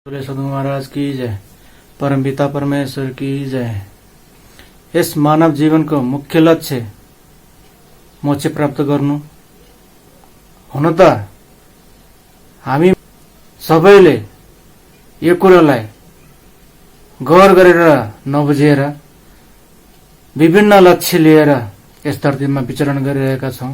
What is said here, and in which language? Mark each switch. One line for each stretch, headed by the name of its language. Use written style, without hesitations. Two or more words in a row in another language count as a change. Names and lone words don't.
Hindi: बोले सदगुरु महाराज की जय, परमपिता परमेश्वर की जय।
Nepali: यस मानव जीवनको मुख्य लक्ष्य मोक्ष प्राप्त गर्नु। हुन त हामी सबैले यो कुरालाई गौर गरेर नबुझेर विभिन्न लक्ष्य लिएर यस धरतीमा विचरण गरिरहेका छौं।